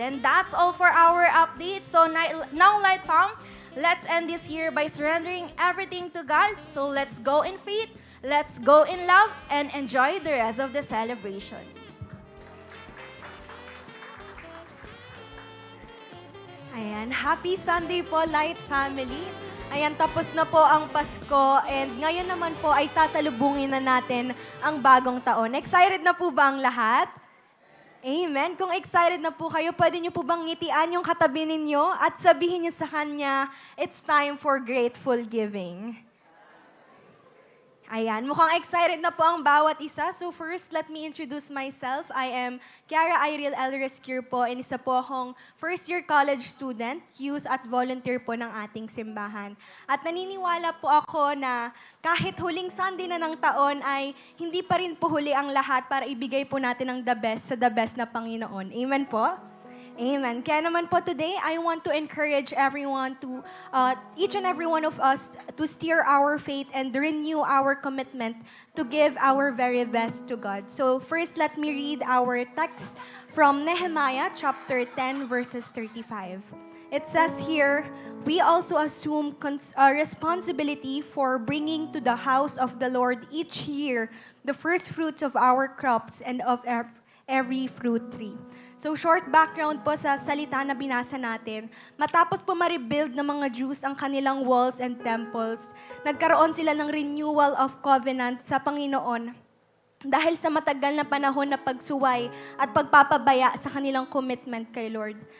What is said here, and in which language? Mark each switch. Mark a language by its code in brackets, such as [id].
[en] And that's all for our update. So now, Light Fam, let's end this year by surrendering everything to God. So let's go in faith, let's go in love, and enjoy the rest of the celebration. [tl] Ayan, [en] happy Sunday [tl] po, Light Family. Ayan, tapos na po ang Pasko and ngayon naman po ay sasalubungin na natin ang bagong taon. Excited na po ba ang lahat? Amen. Kung excited na po kayo, pwede niyo po bang ngitian yung katabi ninyo at sabihin niyo sa kanya, [en] it's time for grateful giving. [tl] Ayan, mukhang excited na po ang bawat isa. [en] So first, let me introduce myself. [tl] I am Kiara Iril L. Rescure po, and isa po akong first-year college student, youth at volunteer po ng ating simbahan. At naniniwala po ako na kahit huling Sunday na ng taon ay hindi pa rin po huli ang lahat para ibigay po natin ang the best sa the best na Panginoon. Amen po? Amen. Kaya naman po [en] today, I want to encourage everyone to, each and every one of us to steer our faith and renew our commitment to give our very best to God. So first, let me read our text from Nehemiah chapter 10 verses 35. It says here, we also assume responsibility for bringing to the house of the Lord each year the first fruits of our crops and of every fruit tree. [tl] So short background po sa salita na binasa natin. Matapos po ma-rebuild ng mga Jews ang kanilang walls and temples, nagkaroon sila ng [en] renewal of covenant [tl] sa Panginoon dahil sa matagal na panahon na pagsuway at pagpapabaya sa kanilang commitment kay Lord.